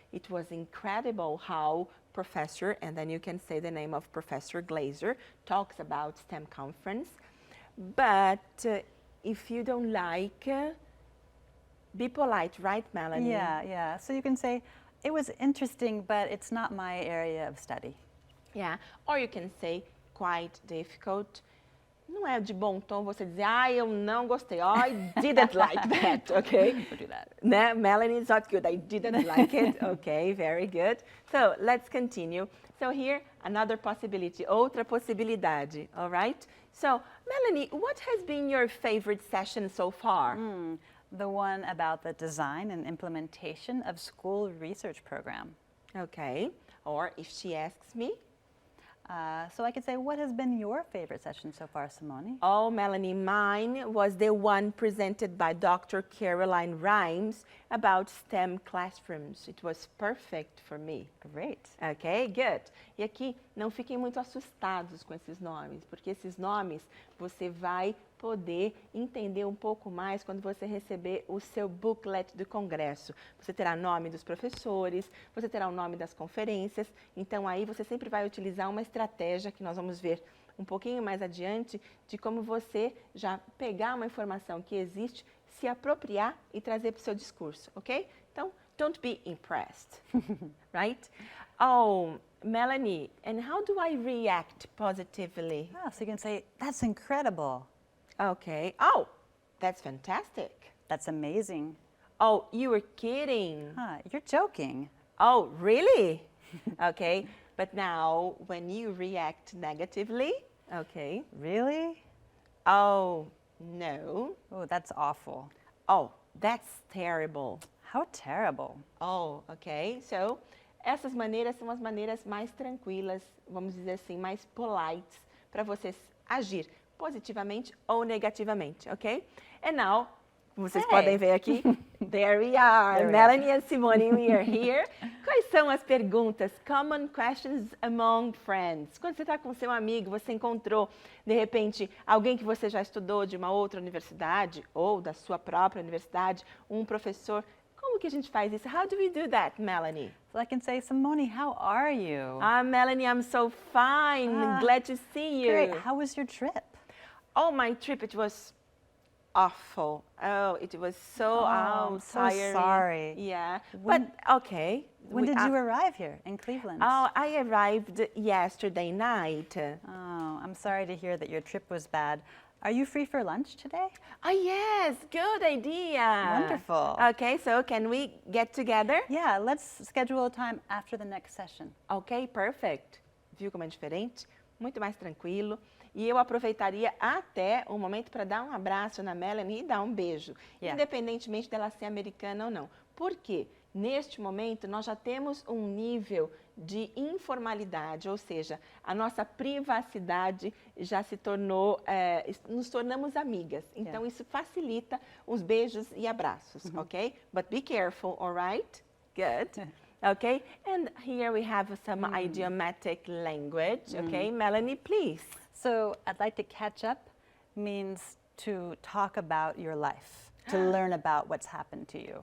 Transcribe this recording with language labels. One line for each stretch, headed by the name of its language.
English: It was incredible how Professor, and then you can say the name of Professor Glazer, talks about STEM conference. But if you don't like, be polite, right, Melanie? Yeah. So you can say, it was interesting, but it's not my area of study. Yeah, or you can say, quite difficult.
Portuguese: Não é de bom tom você dizer, eu não gostei.
English: Oh, I didn't like that, okay? Don't do that. No, Melanie, it's not good. I didn't like it. Okay, very good. So, let's continue. So here, another possibility,
Portuguese: outra possibilidade,
English: all right? So, Melanie, what has been your favorite session so far? The one about the design and implementation of school research program. Okay, or if she asks me, so I could say, what has been your favorite session so far, Simone? oh, Melanie, mine was the one presented by Dr. Caroline Ramos about STEM classrooms. It was perfect for me. Great. Ok, good.
Portuguese: E aqui, não fiquem muito assustados com esses nomes, porque esses nomes você vai poder entender um pouco mais quando você receber o seu booklet do congresso. Você terá nome dos professores, você terá o nome das conferências, então aí você sempre vai utilizar uma estratégia que nós vamos ver um pouquinho mais adiante de como você já pegar uma informação que existe, se apropriar e trazer para o seu discurso, ok?
English: Então, don't be impressed, right? Oh, Melanie, and how do I react positively? So you can say, that's incredible. Okay. Oh, that's fantastic. That's amazing. Oh, you were kidding. You're joking. Oh, really? Okay. But now, when you react negatively, okay. Really? Oh, no. Oh, that's awful. Oh, that's terrible. How terrible. Oh, ok.
Portuguese: So, essas maneiras são as maneiras mais tranquilas, vamos dizer assim, mais polites, para você agir positivamente ou negativamente, ok?
English: And now,
Portuguese: como vocês podem ver aqui,
English: there we are. There we Melanie and Simone, we are here.
Portuguese: Quais são as perguntas?
English: Common questions among friends.
Portuguese: Quando você está com seu amigo, você encontrou, de repente, alguém que você já estudou de uma outra universidade ou da sua própria universidade, um professor. Como que a gente faz isso?
English: How do we do that, Melanie? So I can say, Simone, how are you? Melanie, I'm so fine. Glad to see you. Great. How was your trip? Oh, my trip, it was awful. Oh, it was so I'm so tiring. sorry. Yeah, When- but okay. When did you arrive here in Cleveland? Oh, I arrived yesterday night. Oh, I'm sorry to hear that your trip was bad. Are you free for lunch today? Oh, yes, good idea. Wonderful. Okay, so can we get together? Yeah, let's schedule a time after the next session. Ok, perfect.
Portuguese: Viu como é diferente? Muito mais tranquilo. E eu aproveitaria até o momento para dar um abraço na Melanie e dar um beijo, independentemente dela ser americana ou não. Por quê? Neste momento, nós já temos um nível de informalidade, ou seja, a nossa privacidade já se tornou, nos tornamos amigas. Então, isso facilita os beijos e abraços, ok?
English: But be careful, all right? Good. Okay, and here we have some idiomatic language. Okay, Melanie, please. So I'd like to catch up means to talk about your life, to learn about what's happened to you.